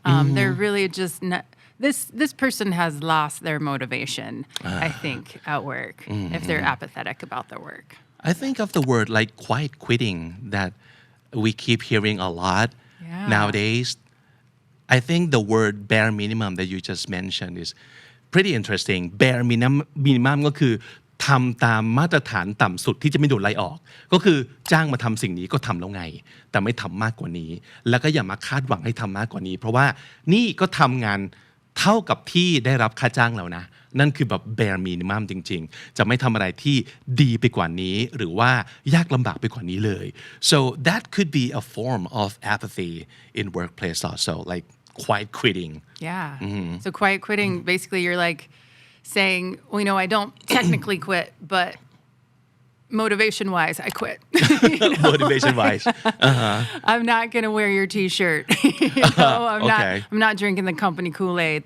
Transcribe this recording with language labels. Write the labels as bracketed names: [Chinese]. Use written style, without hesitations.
[English] They're really just not, this person has lost their motivation, I think, at work, if they're apathetic about their work. I think of the word like quiet quitting that we keep hearing a lot nowadays. I think the word bare minimum that you just mentioned is pretty interesting. [Thai] Bare minimum ก็คือทำตามมาตรฐานต่ำสุดที่จะไม่โดนไล่ออกก็คือจ้างมาทำสิ่งนี้ก็ทำแล้วไงแต่ไม่ทำมากกว่านี้แล้วก็อย่ามาคาดหวังให้ทำมากกว่านี้เพราะว่านี่ก็ทำงานเท่ากับที่ได้รับค่าจ้างแล้วนะนั่นคือแบบ bare minimum จริงๆจะไม่ทำอะไรที่ดีไปกว่านี้หรือว่ายากลำบากไปกว่านี้เลย [English] so that could be a form of apathy in workplace also like quiet quitting. Yeah. So quiet quitting, basically you're like saying, well, I don't technically quit, but motivation wise, I quit. motivation wise I'm not going to wear your t-shirt. I'm not drinking the company Kool-Aid.